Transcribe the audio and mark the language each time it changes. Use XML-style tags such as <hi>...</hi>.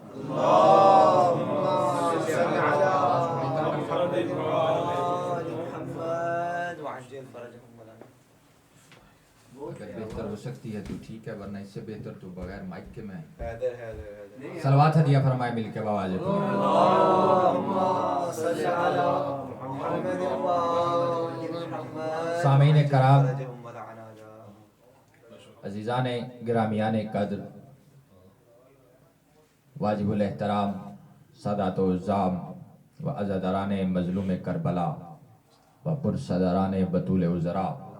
<ar>اللهم صل على محمد وآل محمد وعجل فرجهم مولانا.</ar> <ur>اگر بہتر ہو سکتی ہے تو ٹھیک ہے، ورنہ اس سے بہتر تو بغیر مائک کے میں. حیدر صلوات ہدیہ فرمائے مل کے بواز.</ur> <ar>اللهم صل على محمد وآل محمد.</ar> <ur>سامعین کرام،</ur> <ar>فرجهم ولعنا على.</ar> <ur>عزیزان گرامیان قدر، واجب الاحترام سادات و عزام و عزاداران مظلوم کربلا و پرصداران بطول وزراء،</ur>